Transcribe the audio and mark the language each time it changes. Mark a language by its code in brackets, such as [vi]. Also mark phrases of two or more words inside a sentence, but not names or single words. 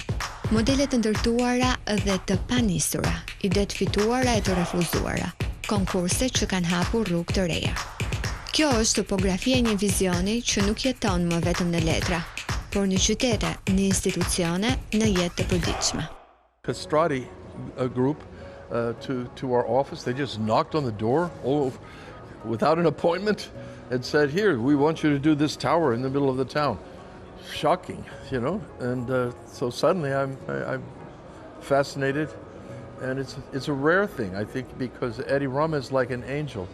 [sq] Modele të ndërtuara dhe të panisura, ide të fituara e të refuzuara, konkurse që kanë hapur rrugë të reja. Kjo është topografia e një vizioni që nuk jeton më vetëm në letra, por në qytete, në institucione, në jetë të përditshme. [en] Castrati group to our office. They just knocked on the door without an appointment and said, "Here, we want you to do this tower in the middle of the town." Shocking, you know. And so suddenly I'm fascinated, and it's a rare thing, I think, because Eddie Rum is like an angel.